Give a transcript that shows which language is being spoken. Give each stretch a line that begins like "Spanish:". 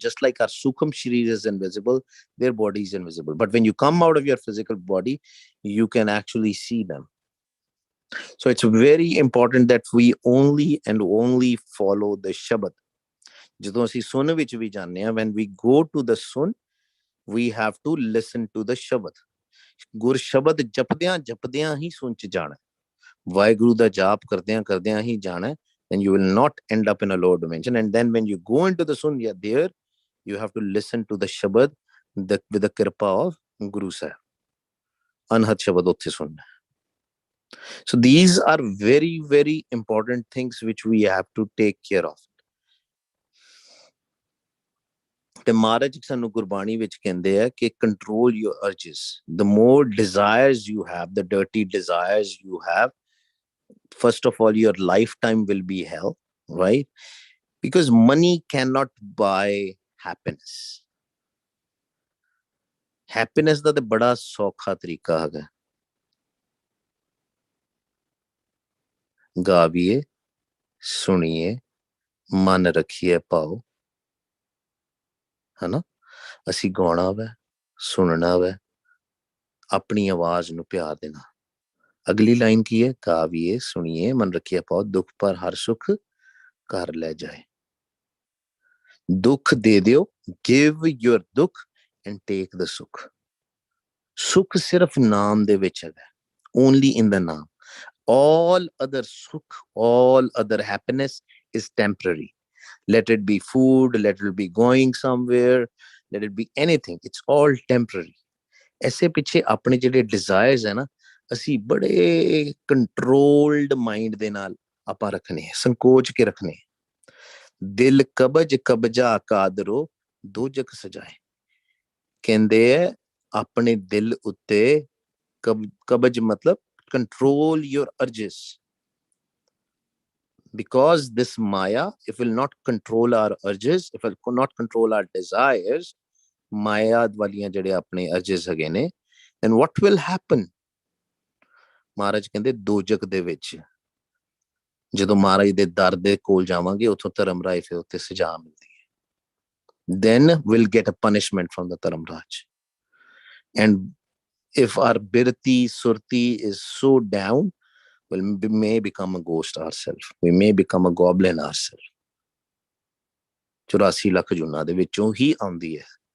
English: Just like our sukham sharir is invisible, their body is invisible, but when you come out of your physical body, you can actually see them. So it's very important that we only and only follow the Shabad.
Punjabi: ਜਦੋਂ ਅਸੀਂ ਸੁਨ ਵਿੱਚ ਵੀ ਜਾਂਦੇ ਹਾਂ,
English: when we go to the sun, we have to listen to the Shabad.
Punjabi: ਗੁਰ ਸ਼ਬਦ ਜਪਦਿਆਂ ਹੀ ਸੁਨ ਚ ਜਾਣਾ, ਵਾਹਿਗੁਰੂ ਦਾ ਜਾਪ ਕਰਦਿਆਂ ਹੀ ਜਾਣਾ,
English: then you will not end up in a lower dimension. And then when you go into the sun, you're there, you have to listen to the Shabad with the kripa of Guru Sahib. Anhat Shabad
Punjabi: ਉੱਥੇ ਸੁਣਨਾ.
English: So these are very, very important things which we have to take care of.
Punjabi: ਤੇ ਮਹਾਰਾਜ ਸਾਨੂੰ ਗੁਰਬਾਣੀ ਵਿੱਚ ਕਹਿੰਦੇ ਆ ਕਿ
English: control your urges. The more desires you have, the dirty desires you have, first of all, your lifetime will be hell, right? Because money cannot buy happiness.
Punjabi: Happiness ਦਾ ਤੇ ਬੜਾ ਸੌਖਾ ਤਰੀਕਾ ਹੈਗਾ. ਗਾਵੀਏ, ਸੁਣੀਏ, ਮਨ ਰੱਖੀਏ ਭਾਉ, ਹਨਾ? ਅਸੀਂ ਗਾਉਣਾ ਵੈ, ਸੁਣਨਾ ਵੈ, ਆਪਣੀ ਆਵਾਜ਼ ਨੂੰ ਪਿਆਰ ਦੇਣਾ. ਅਗਲੀ ਲਾਈਨ ਕੀ ਹੈ? ਗਾਵੀਏ, ਸੁਣੀਏ, ਮਨ ਰੱਖੀਏ ਭਾਉ, ਦੁੱਖ ਪਰ ਹਰ ਸੁਖ ਕਰ ਲੈ ਜਾਏ. ਦੁੱਖ ਦੇ ਦਿਓ,
English: give your ਦੁੱਖ and take the ਸੁਖ.
Punjabi: ਸੁਖ ਸਿਰਫ ਨਾਮ ਦੇ ਵਿੱਚ ਹੈਗਾ,
English: only in the
Punjabi: ਨਾਮ.
English: All other sukh, all other happiness is temporary. Let it be food, let it be going somewhere, let it be anything. It's all temporary.
Hindi: ऐसे पीछे अपने
Punjabi: ਜਿਹੜੇ desires है ना, ਅਸੀਂ ਬੜੇ
English: controlled mind
Punjabi: ਦੇ ਨਾਲ ਆਪਾਂ ਰੱਖਣੇ ਹੈ, ਸੰਕੋਚ ਕੇ ਰੱਖਣੇ. ਦਿਲ ਕਬਜ ਕਬਜਾ ਕਾਦਰੋ ਦੋਜਕ ਸਜਾਏ. ਕਹਿੰਦੇ ਹੈ ਆਪਣੇ ਦਿਲ ਉੱਤੇ ਕਬਜ ਮਤਲਬ
English: control your urges, because this Maya, if will not control our urges, if will not control our desires,
Punjabi: Maya ਵਾਲੀਆਂ ਜਿਹੜੇ ਆਪਣੇ urges ਹੈਗੇ ਨੇ,
English: then what will happen?
Punjabi: ਮਹਾਰਾਜ ਕਹਿੰਦੇ ਦੋਜਕ ਦੇ ਵਿੱਚ ਜਦੋਂ ਮਹਾਰਾਜ ਦੇ ਦਰ ਦੇ ਕੋਲ ਜਾਵਾਂਗੇ, ਉੱਥੋਂ ਧਰਮਰਾਜ ਫਿਰ ਉੱਤੇ ਸਜ਼ਾ ਮਿਲਦੀ ਹੈ.
English: Then we'll get a punishment from the Dharamraj. And if our birti surti is so down, well, we may become a ghost ourselves. We may become a goblin ourselves.
Punjabi: 84 lakh ਜੂਨਾਂ ਦੇ ਵਿੱਚੋਂ ਹੀ ਆਉਂਦੀ ਹੈ.